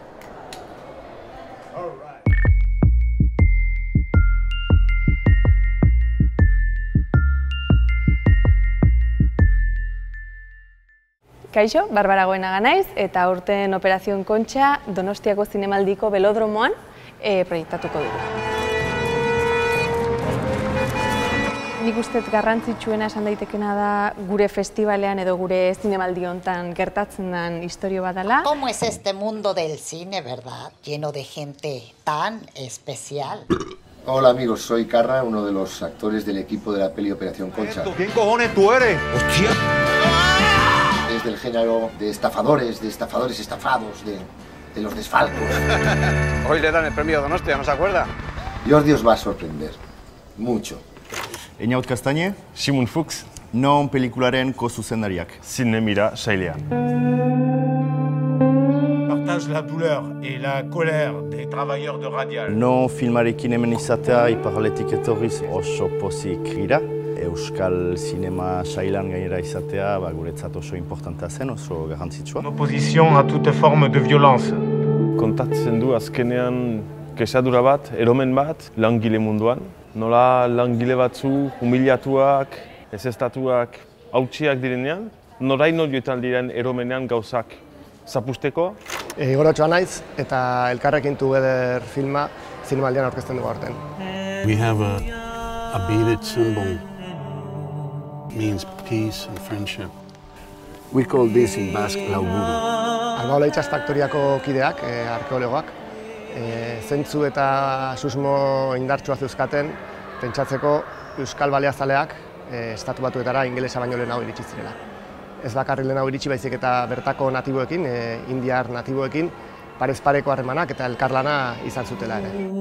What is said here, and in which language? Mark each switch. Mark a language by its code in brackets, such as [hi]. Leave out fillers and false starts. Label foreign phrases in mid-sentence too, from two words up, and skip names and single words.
[eu] Kaixo, Barbara Goenaga naiz eta aurten Operación Kontxa Donostiako Zinemaldiko Belodromoan proiektatuko dugu. Nik uste garrantzitsuena esan daitekena da gure festivalean edo gure zinemaldi hontan gertatzen den istorio bat dela. [es] ¿Cómo es este mundo del cine, verdad? Lleno de gente tan especial. Hola amigos, soy Carra, uno de los actores del equipo de la peli Operación Concha. ¿Quién cojones tú eres? ¡Hostia! Es del género de estafadores estafados, de los desfalcos. Hoy le dan el premio Donostia, ¿no se acuerda? Jordi os va a sorprender, mucho. [eu] Eñaut Castañe, Simon Fuchs, non pelikularen ko-zuzendariak. Zinemira sailean. [fr] Partage la douleur et la colère des travailleurs de Radial. [eu] Non filmarekin hemen izatea iparraletik etorriz oso pozik gira. Euskal Zinema sailan gainera izatea guretzat oso importantea zen, oso garrantzitsua. [fr] En opposition à toute forme de violence. [eu] Kontatzen du azkenean kesadura bat, eromen bat, langile munduan. Nola langile batzu, humilatuak, ezeztatuak, hautsiak direnean, noraino joetan diren eromenean gauzak zapusteko. Igorotxoa naiz eta elkarrekin Together filma zinemaldian aurkezten dugu aurten. [en] We have a beaded symbol. Means peace and friendship. We call this in Basque lauburu. [eu] Albaola Itxas faktoriako kideak, arkeologoak, zentzu eta susmo indartsua zeuzkaten, pentsatzeko Euskal Baleazaleak estatu batuetara ingelesa baino lehenago iritsi zirela. Ez bakarrik lehenago iritsi baizik eta bertako natiboekin, indiar natiboekin, parez pareko harremanak eta elkarlana izan zutela ere.